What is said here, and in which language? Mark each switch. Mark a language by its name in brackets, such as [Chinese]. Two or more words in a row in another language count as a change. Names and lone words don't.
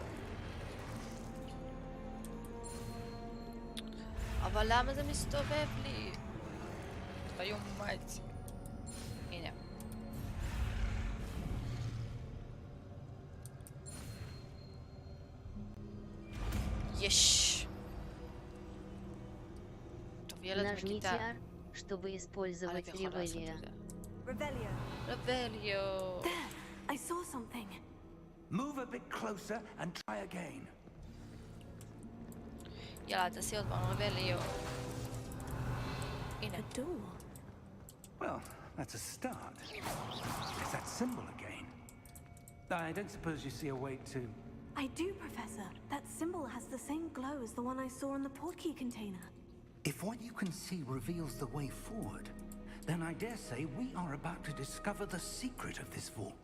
[Hebrew] אבל למה זה מסתובב לי? היום מה את זה? הנה. יש. טוב, ילד [Russian] Нажмите [Hebrew] בכיתה. [Russian] R, чтобы использовать [Hebrew] אני יכול לעשות Revelio. את זה. Revelio. רבליו. [English] There! I saw something. Move a bit closer and try again. [Hebrew] יאללה, תעשי עוד פעם, רבליו. הנה. [English] A door. Well, that's a start. It's that symbol again. I don't suppose you see a way to... I do, Professor. That symbol has the same glow as the one I saw in the portkey container. If what you can see reveals the way forward, then I dare say we are about to discover the secret of this vault.